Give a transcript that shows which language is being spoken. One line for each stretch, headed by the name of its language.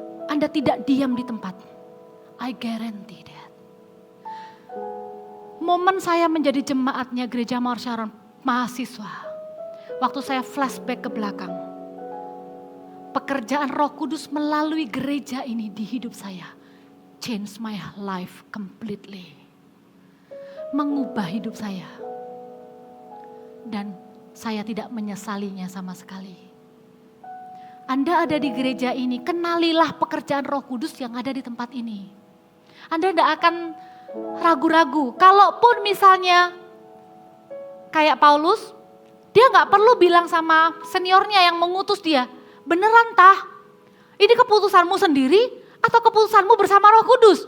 Indonesian: Anda tidak diam di tempat.
English: I guarantee that.
Indonesian: Momen saya menjadi jemaatnya Gereja Mawar Sharon mahasiswa. Waktu saya flashback ke belakang. Pekerjaan Roh Kudus melalui gereja ini di hidup saya.
English: Change my life completely.
Indonesian: Mengubah hidup saya. Dan saya tidak menyesalinya sama sekali. Anda ada di gereja ini, kenalilah pekerjaan Roh Kudus yang ada di tempat ini. Anda tidak akan ragu-ragu. Kalaupun misalnya kayak Paulus, dia gak perlu bilang sama seniornya yang mengutus dia, beneran tah, ini keputusanmu sendiri atau keputusanmu bersama Roh Kudus?